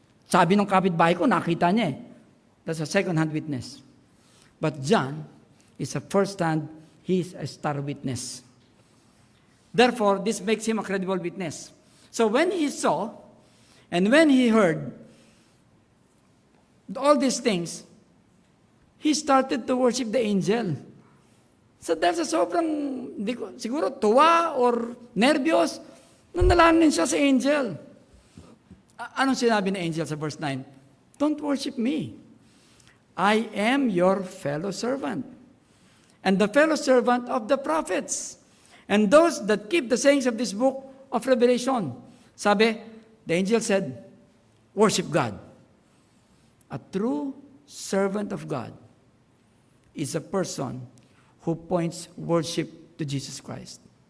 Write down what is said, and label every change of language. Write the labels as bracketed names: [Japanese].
[Filipino] Sabi ng kapitbahay ko, nakita niya eh. [English] That's a second-hand witness. But John is a first-hand, he is a star witness. Therefore, this makes him a credible witness. So when he saw, and when he heard all these things, he started to worship the angel. [Filipino] So dahil sa sobrang, siguro tuwa or nervyos, nanalangin siya sa angel. Anong sinabi ng angel sa verse 9? [English] Don't worship me. I am your fellow servant, and the fellow servant of the prophets, and those that keep the sayings of this book of Revelation. Sabi, the angel said, worship God. A true servant of God is a person who points worship to Jesus Christ.